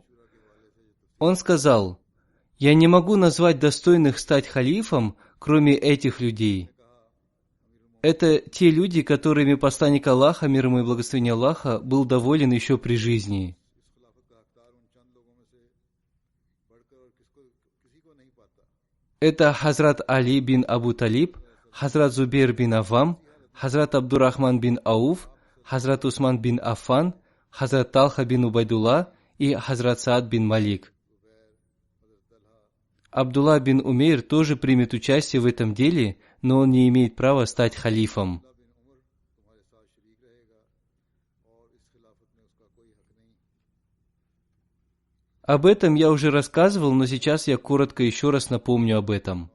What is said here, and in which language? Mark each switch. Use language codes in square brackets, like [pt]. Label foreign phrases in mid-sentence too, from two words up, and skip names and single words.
[ru] Он сказал: «Я не могу назвать достойных стать халифом, кроме этих людей». Это те люди, которыми посланник Аллаха, мир ему и благословение Аллаха, был доволен еще при жизни. Это Хазрат Али бин Абу Талиб, Хазрат Зубейр бин Аввам, Хазрат Абдурахман бин Ауф, Хазрат Усман бин Аффан, Хазрат Талха бин Убайдулла и Хазрат Саад бин Малик. Абдулла бин Умейр тоже примет участие в этом деле, но он не имеет права стать халифом. Об этом я уже рассказывал, но сейчас я коротко еще раз напомню об этом.